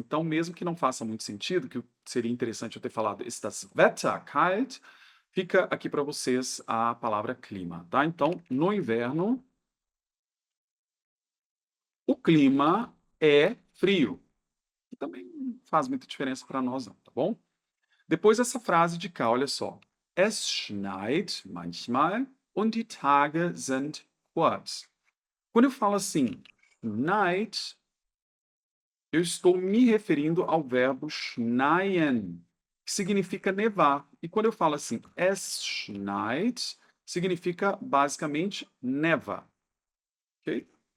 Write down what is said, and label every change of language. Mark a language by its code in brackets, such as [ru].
[pt] Então, mesmo que não faça muito sentido, que seria interessante eu ter falado [de] ist das Wetter kalt, [pt] fica aqui para vocês a palavra clima, tá? Então, no inverno, o clima é frio. Que também não faz muita diferença para nós não, tá bom? Depois essa frase de cá, olha só. [de] Es schneit manchmal und die Tage sind kurz. [pt] Quando eu falo assim, schneit, eu estou me referindo ao verbo schneien, que significa nevar. E quando eu falo assim, [de] es schneit, [pt] significa basicamente neva, ok?